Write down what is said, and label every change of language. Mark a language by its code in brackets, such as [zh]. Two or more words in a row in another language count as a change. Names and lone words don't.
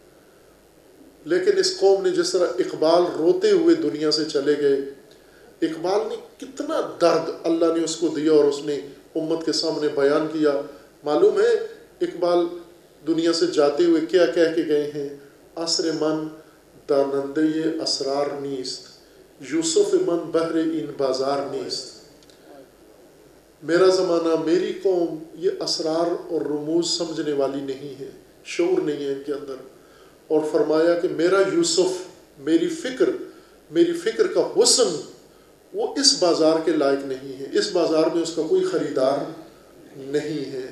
[ur] لیکن اس قوم نے جس طرح اقبال روتے ہوئے دنیا سے چلے گئے، اقبال نے کتنا درد اللہ نے اس کو دیا اور اس نے امت کے سامنے بیان کیا۔ معلوم ہے اقبال دنیا سے جاتے ہوئے کیا کہہ کے گئے ہیں؟ [fa] عصر من دانندے اسرار نیست، یوسف من بحر این بازار نیست۔ [ur] میرا زمانہ، میری قوم یہ اسرار اور رموز سمجھنے والی نہیں ہے، شعور نہیں ہے ان کے اندر۔ اور فرمایا کہ میرا یوسف، میری فکر کا حسن وہ اس بازار کے لائق نہیں ہے، اس بازار میں اس کا کوئی خریدار نہیں ہے۔